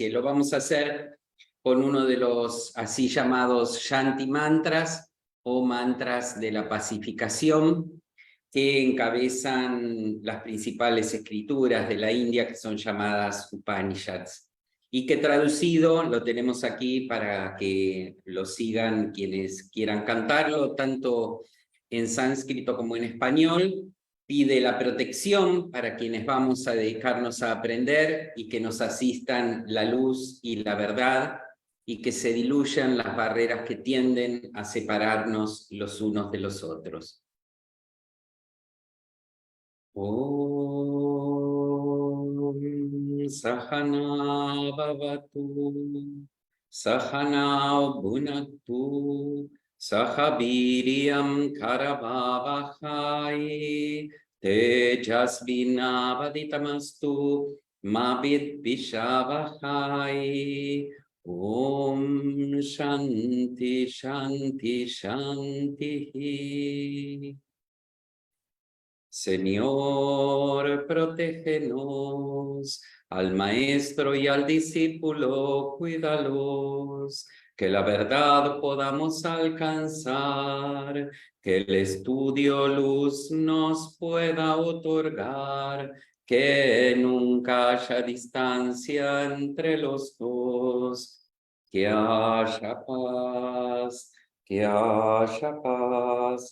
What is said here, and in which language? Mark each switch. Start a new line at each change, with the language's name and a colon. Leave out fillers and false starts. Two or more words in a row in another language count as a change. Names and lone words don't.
Spanish: Y lo vamos a hacer con uno de los así llamados
Sanskrit: Shanti Mantras,
Spanish: o mantras de la pacificación, que encabezan las principales escrituras de la India, que son llamadas Upanishads, y que traducido lo tenemos aquí para que lo sigan quienes quieran cantarlo, tanto en sánscrito como en español. Pide la protección para quienes vamos a dedicarnos a aprender y que nos asistan la luz y la verdad y que se diluyan las barreras que tienden a separarnos los unos de los otros.
Sanskrit: Om Sahana Bhavatu Sahana Bhunaktu Sahabiriam Karavavahai Tejasvinavaditamastu Mabit Vishavahai. Om Shanti Shanti Shanti.
Spanish: Señor, protégenos, al maestro y al discípulo, cuídalos, que la verdad podamos alcanzar, que el estudio luz nos pueda otorgar, que nunca haya distancia entre los dos, que haya paz, que haya paz.